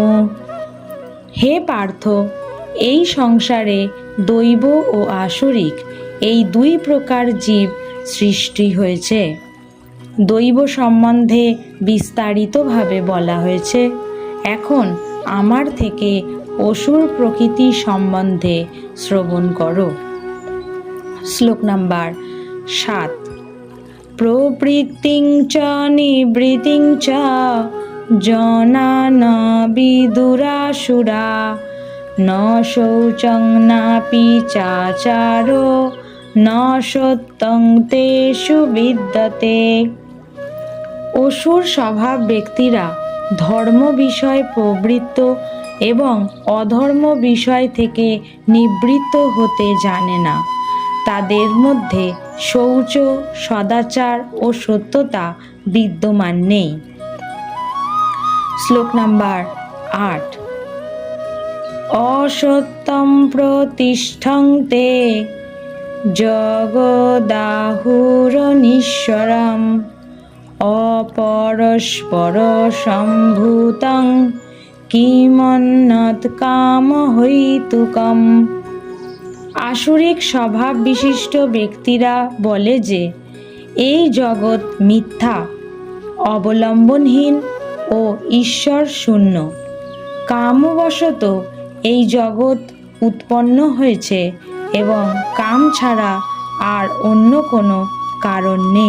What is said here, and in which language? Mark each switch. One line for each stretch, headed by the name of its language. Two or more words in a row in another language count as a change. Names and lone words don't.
Bangla: হে পার্থ, এই সংসারে দৈব ও আসুরিক এই দুই প্রকার জীব সৃষ্টি হয়েছে। দৈব সম্বন্ধে বিস্তারিতভাবে বলা হয়েছে। এখন আমার থেকে অসুর প্রকৃতি সম্বন্ধে শ্রবণ করো। শ্লোক নাম্বার 7।
Sanskrit: প্রবৃত্তিং চ নিবৃত্তিং চ জনা ন বিদুরাসুরা ন শৌচং নাপি চাচারো ন সত্যং তেষু বিদ্যতে।
Bangla: অসুর স্বভাব ব্যক্তিরা ধর্ম বিষয় প্রবৃত্ত এবং অধর্ম বিষয় থেকে নিবৃত্ত হতে জানে না। তাদের মধ্যে শৌচ, সদাচার ও সত্যতা বিদ্যমান নেই। শ্লোক নাম্বার 8।
Sanskrit: অসত্যম প্রতিষ্ঠন্তে জগদাহুরনীশ্বরম অপরস্পর সম্ভূতং কিমন্নত কাম হৈতুকম।
Bangla: আসুরিক স্বভাব বিশিষ্ট ব্যক্তিরা বলে যে এই জগৎ মিথ্যা, অবলম্বনহীন ও ঈশ্বর শূন্য। কামবশত এই জগৎ উৎপন্ন হয়েছে এবং কাম ছাড়া আর অন্য কোনো কারণ নেই।